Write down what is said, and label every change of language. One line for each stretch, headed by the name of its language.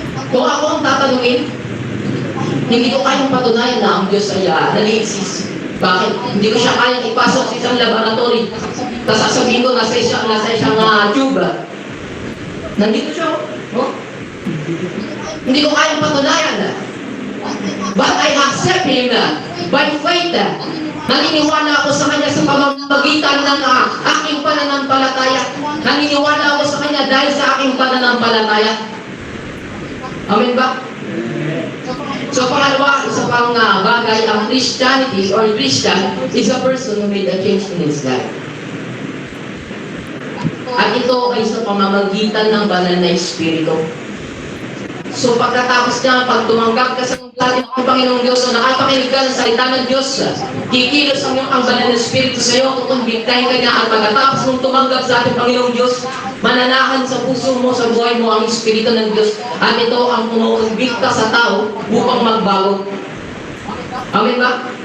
Filipino: Kung ako ang tatanungin, hindi ko kayang patunayan na ang Diyos ay nag-exist. Bakit? Hindi ko siya kayang ipasok sa isang laboratory. Tapos sasabihin ko, nasa isang tube. Nandito siya. Oh? Hindi ko kayang patunayan.
English: But I accept Him by faith.
Filipino: Naniniwala ako sa Kanya sa pamamagitan ng aking pananampalataya. Naniniwala ako sa Kanya dahil sa aking pananampalataya. Amen ba?
English: So
Filipino: pangalawa, isa pang bagay, ang
English: Christianity or Christian is a person who made a change in his life.
Filipino: At ito ay sa pamamagitan ng banal na Espiritu. So pagkatapos niya, pag tumanggap ka sa ating Panginoong Diyos, o nakapakinig ka ng salita ng Diyos, kikilos ang banal na Espiritu sa iyo, kukumbiktahin ka niya, at pagkatapos mong tumanggap sa ating Panginoong Diyos, mananahan sa puso mo, sa buhay mo ang Espiritu ng Diyos, at ito ang kumukumbikta sa tao upang magbago. Amen ba?